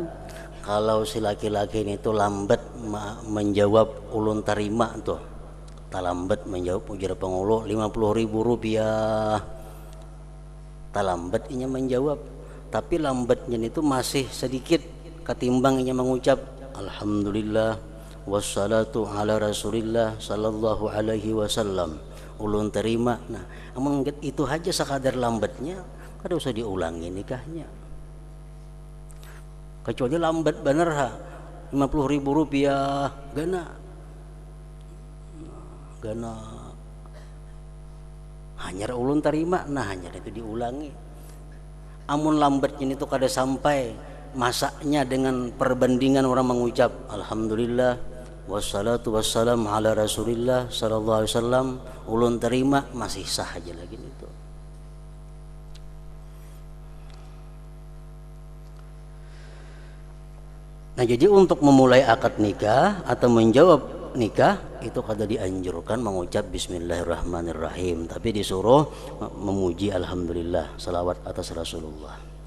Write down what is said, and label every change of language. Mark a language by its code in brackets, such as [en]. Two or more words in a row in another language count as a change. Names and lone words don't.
[bjn] Kalau si laki-laki ini tuh lambat menjawab ulun terima tuh, tak lambat menjawab ujar pengulu 50.000 rupiah, tak lambat inya menjawab, tapi lambatnya itu masih sedikit ketimbang inya mengucap [ar] الحمد لله والصلاة على رسول الله صلى الله عليه وسلم, [bjn] ulun terima. Nah, namun itu aja sekadar lambatnya, kada usah diulangi nikahnya. Kecuali lambat bener ha, 50.000 rupiah gana hanya ulun terima, nah hanya itu diulangi. Amun lambatnya itu kada sampai masaknya dengan perbandingan orang mengucap [ar] الحمد لله والصلاة والسلام على رسول الله صلى الله عليه وسلم, [bjn] ulun terima, masih sah aja lagi itu. Nah, jadi untuk memulai akad nikah atau menjawab nikah itu kada dianjurkan mengucap bismillahirrahmanirrahim, tapi disuruh memuji alhamdulillah, salawat atas Rasulullah.